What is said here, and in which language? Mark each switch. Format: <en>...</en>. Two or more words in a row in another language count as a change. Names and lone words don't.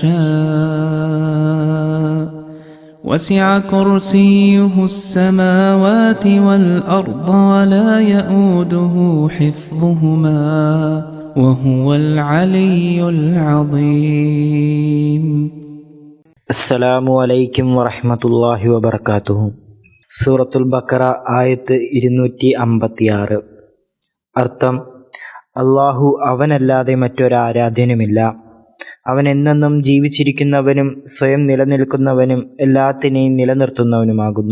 <ar>شاء وسع كرسيه السماوات والأرض ولا يؤوده حفظهما وهو العلي العظيم. السلام عليكم ورحمة الله وبركاته.</ar> <ml>സൂറത്തുൽ ബഖറ ആയത്ത് 256. അർത്ഥം: അല്ലാഹു അവനല്ലാതെ മറ്റൊരാരാധ്യനുമില്ല. അവൻ എന്നെന്നും ജീവിച്ചിരിക്കുന്നവനും സ്വയം നിലനിൽക്കുന്നവനും എല്ലാത്തിനെയും നിലനിർത്തുന്നവനുമാകുന്നു.</ml>